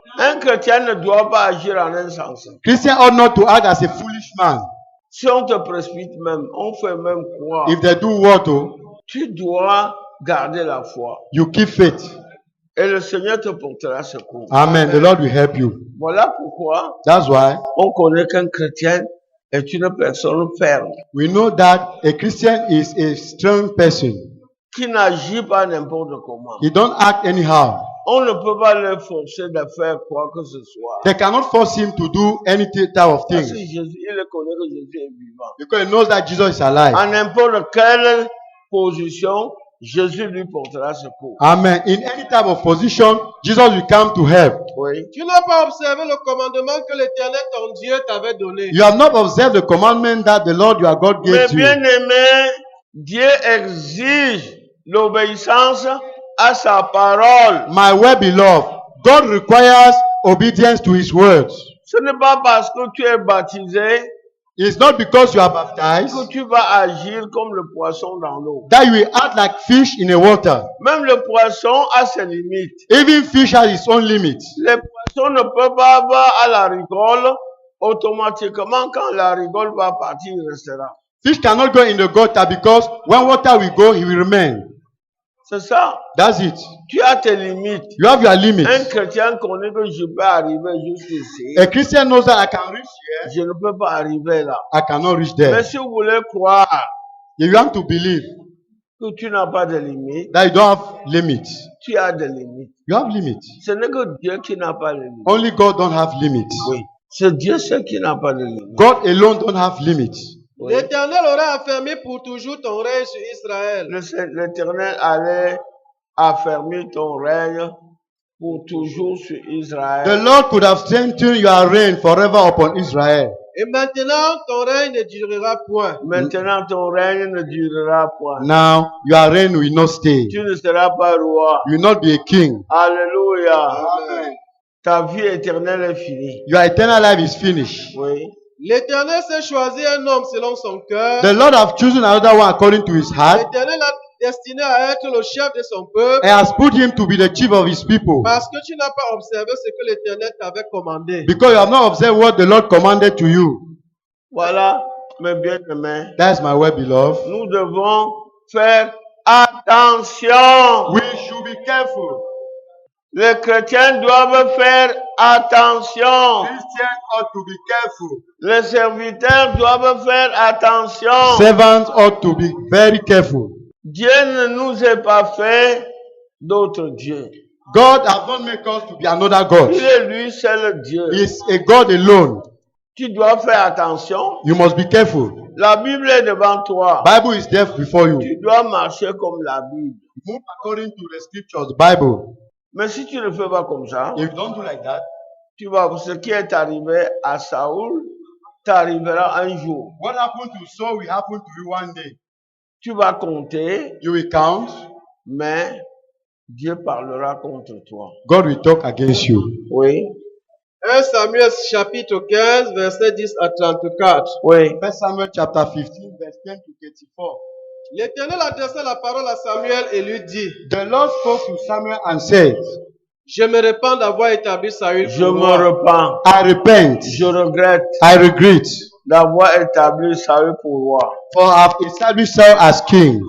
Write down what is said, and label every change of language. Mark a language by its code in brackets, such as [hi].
[fr] Un chrétien ne doit pas agir en insensé. [en] Christian ought not to act as a foolish man. [fr] Si on te précipite même, on fait même croire. [en] If they do what, oh, [fr] Tu dois garder la foi. [en] you keep faith. [fr] Et le Seigneur te portera secours. [en] Amen. The Lord will help you. [fr] Voilà pourquoi [en] That's why [fr] on connaît qu'un chrétien est une personne ferme, [en] we know that a Christian is a strong person. [fr] qui n'agit pas n'importe comment. [en] He don't act anyhow. [fr] On ne peut pas le forcer de faire quoi que ce soit. [en] They cannot force him to do any type of [fr] Parce que [en] thing [fr] Jésus, il connaît que Jésus est vivant. [en] because he knows that Jesus is alive. [fr] En n'importe quelle position, Jésus lui portera secours. [en] Amen. In any type of position, Jesus will come to help. [fr] Oui. Tu n'as pas observé le commandement que l'Éternel ton Dieu t'avait donné. [en] You have not observed the commandment that the Lord your God [fr] Mais [en] gave you. [fr] bien aimé, Dieu exige l'obéissance à sa parole. [en] My well-beloved, God requires obedience to His words. [fr] Ce n'est pas parce que tu es baptisé [en] It's not because you are baptized [fr] que tu vas agir comme le poisson dans l'eau. [en] that you will act like fish in the water. [fr] Même le poisson a ses limites. [en] Even fish has its own limits. [fr] Les poissons ne peuvent pas avoir à la rigole. Automatiquement, quand la rigole va partir, il restera. [en] Fish cannot go in the gutter because when water will go, he will remain. [fr] C'est ça. [en] That's it. [fr] Tu as tes limites. [en] You have your [fr] Un [en] limits. [fr] chrétien connaît que je peux arriver jusqu'ici. [en] A Christian knows that I can reach here, [fr] Je ne peux pas arriver là. [en] I cannot reach [fr] Mais [en] there. [fr] si vous voulez croire [en] If you want to believe [fr] que tu n'as pas de limites, [en] that you don't have limits, [fr] tu as des limites. [en] you have limits. [fr] Ce n'est que Dieu qui n'a pas de limites. [en] Only God don't have limits. [fr] Oui. C'est Dieu seul qui n'a pas de limites. [en] God alone don't have limits. [fr] Oui. L'Éternel aura affermi pour toujours ton règne sur Israël. L'Éternel allait affermir ton règne pour toujours sur [en] The Israël. Lord could have strengthened your reign forever upon Israel. [fr] Et maintenant, ton règne ne durera point. Maintenant, ton règne ne durera point. [en] Now, your reign will not stay. [fr] Tu ne seras pas roi. [en] You will not be a king. [fr] Alléluia. [en] Amen. [fr] Ta vie éternelle est finie. [en] Your eternal life is finished. [fr] Oui. L'Éternel s'est choisi un homme selon son cœur. [en] The Lord have chosen another one according to his heart [fr] L'Éternel a destiné à être le chef de son peuple [en] and has put him to be the chief of his people. [fr] parce que tu n'as pas observé ce que l'Éternel t'avait commandé. [en] Because you have not observed what the Lord commanded to you. [fr] Voilà, mes bien-aimés. [en] That's my well beloved. [fr] Nous devons faire attention. [en] We should be careful. [fr] Les chrétiens doivent faire attention. [en] Christians ought to be careful. [fr] Les serviteurs doivent faire attention. [en] Servants ought to be very careful. [fr] Dieu ne nous a pas fait d'autres dieux. [en] God has not made us to be another God. [fr] Il est lui seul Dieu. [en] He is a God alone. [fr] Tu dois faire attention. [en] You must be careful. [fr] La Bible est devant toi. [en] Bible is there before you. [fr] Tu dois marcher comme la Bible. [en] Move according to the scriptures, the Bible. [fr] Mais si tu ne fais pas comme ça, [en] If you don't do like that, [fr] tu vas, ce qui est arrivé à Saoul t'arrivera un jour. [en] what happened to Saul will happen to you one day. [fr] Tu vas compter, [en] You will count. [fr] mais Dieu parlera contre toi. [en] God will talk against you. [fr] Oui, 1 Samuel chapitre 15, verset 10 à 34. oui. [en] 1 Samuel chapter 15, verse 10 to 34. [fr] L'Éternel adressa la parole à Samuel et lui dit, [en] The Lord spoke to Samuel and said, [fr] je me repens d'avoir établi Saül Je pour me moi. repens. [en] I repent, [fr] Je regrette [en] I regret, [fr] d'avoir établi Saül pour roi. [en] for I have established Saul as king.